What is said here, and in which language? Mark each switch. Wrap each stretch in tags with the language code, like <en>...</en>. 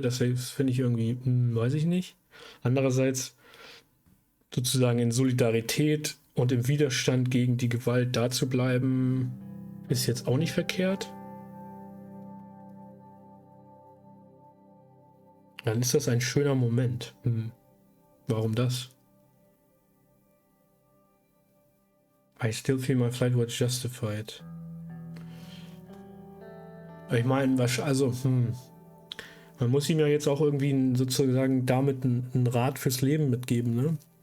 <de>Das finde ich irgendwie, weiß ich nicht. Andererseits sozusagen in Solidarität und im Widerstand gegen die Gewalt da zu bleiben, ist jetzt auch nicht verkehrt. Dann ist das ein schöner Moment. Warum das?</de> <en>I still feel my flight was justified.</en> <de>Ich meine, also, man muss ihm ja jetzt auch irgendwie sozusagen damit einen Rat fürs Leben mitgeben, ne?</de>